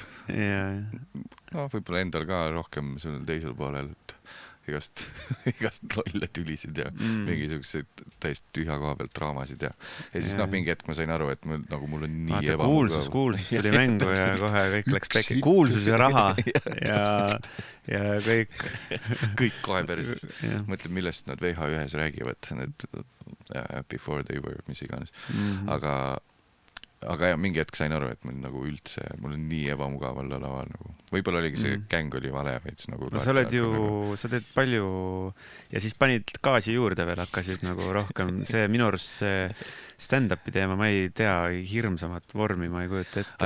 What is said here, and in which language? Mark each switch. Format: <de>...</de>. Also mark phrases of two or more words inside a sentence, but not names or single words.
<et>Võib-olla endal ka rohkem sellel teisel poolel, et igast lolle tülisid ja mingi siukseid täiesti tühja koha pealt draamasid ja siis mingi hetk ma sain aru, et nagu mul on nii ebamugav. Kuulsus tuli mängu ja kohe kõik läks pekki. Kuulsus ja raha ja kõik kohe perses. Mõtled, millest nad VH1-s räägivad, need</et> <en>before they were,</en> <et>mis iganes. Aga mingi hetk sain aru, et mul on nii ebamugav olla laval nagu. Võib-olla oligi see gäng oli vale veits nagu. Sa oled ju, sa teed palju ja siis panid gaasi juurde veel, hakkasid nagu rohkem. See minu arust see stand-upi teema, ma ei tea hirmsamat vormi, ma ei kujuta ette.</et>